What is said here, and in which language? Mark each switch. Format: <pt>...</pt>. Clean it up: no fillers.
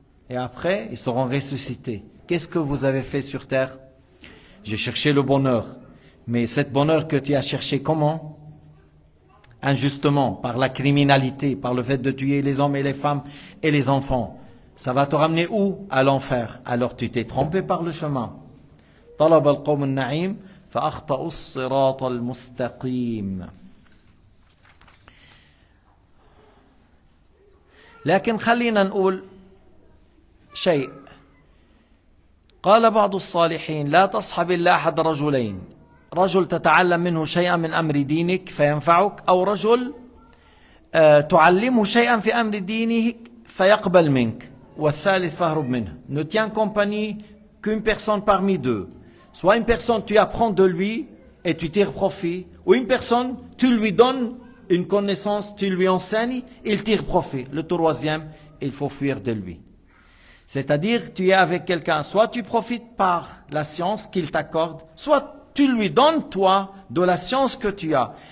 <fr>Et après, ils seront ressuscités. Qu'est-ce que vous avez fait sur terre? J'ai cherché le bonheur. Mais cet bonheur que tu as cherché, comment? Injustement, par la criminalité, par le fait de tuer les hommes et les femmes et les enfants. Ça va te ramener où? À l'enfer. Alors tu t'es trompé par le chemin.</fr> <ar>طلب القوم النعيم فأخطأوا الصراط المستقيم. لكن خلينا نقول شيء. قال بعض الصالحين لا تصحب إلا أحد رجلين، رجل تتعلم منه شيئا من أمر دينك فينفعك، أو رجل تعلمه شيئا في أمر دينك فيقبل منك، والثالث فاهرب منه.</ar> <fr>Ne tiens compagnie qu'une personne parmi deux. Soit une personne tu apprends de lui et tu tires profit, ou une personne tu lui donnes une connaissance, tu lui enseignes, il tire profit. Le troisième, il faut fuir de lui. C'est-à-dire, tu es avec quelqu'un, soit tu profites par la science qu'il t'accorde, soit tu lui donnes, toi, de la science que tu as.</fr>